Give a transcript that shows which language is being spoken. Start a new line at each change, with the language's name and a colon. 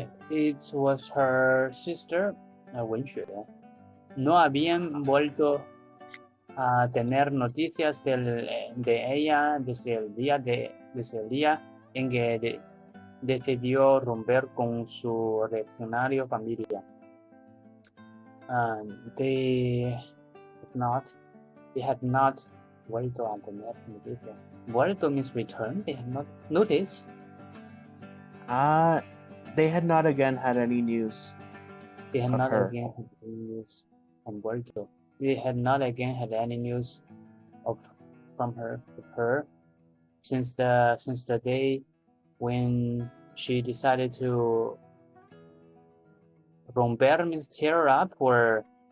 English: It was her sister Wenxue.
Spanish: No habían vuelto a tener noticias de ella desde el día en que decidió romper con su reaccionario familia.
English: They had not
Spanish: vuelto a tener noticias.
English: Vuelto means return. They had not noticed. They had not again had any news. They had not again had any news on vuelto. They had not again had any news from her since the day when she decided to romper means tear up or